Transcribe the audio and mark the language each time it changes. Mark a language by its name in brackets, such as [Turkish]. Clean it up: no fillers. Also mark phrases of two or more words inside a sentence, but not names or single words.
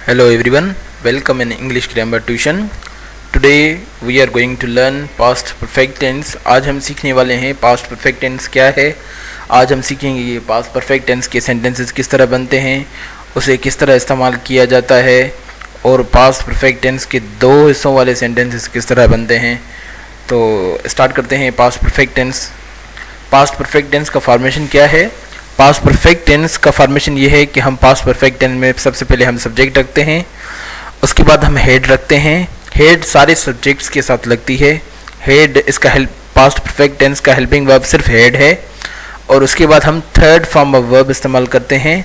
[English] Hello everyone, welcome in English Grammar Tuition. Today we are going to learn past perfect tense. [Hindi] आज हम सीखने वाले हैं [English] past perfect tense [Hindi] क्या है. आज हम सीखेंगे ये [English] past perfect tense [Hindi] के sentences किस तरह बनते हैं, उसे किस तरह इस्तेमाल किया जाता है और [English] past perfect tense [Hindi] के दो हिस्सों वाले sentences किस तरह बनते हैं. तो स्टार्ट करते हैं [English] past perfect tense. past perfect tense [Hindi] का फॉर्मेशन क्या है. [English] past perfect tense [Hindi] का फॉर्मेशन ये है कि हम [English] past perfect tense [Hindi] में सबसे पहले हम सब्जेक्ट रखते हैं, उसके बाद हम हेड रखते हैं. हेड सारे सब्जेक्ट्स के साथ लगती है. हेड इसका हेल्प [English] past perfect tense [Hindi] का [English] helping verb [Hindi] सिर्फ हेड है. और उसके बाद हम [English] third form of verb [Hindi] इस्तेमाल करते हैं.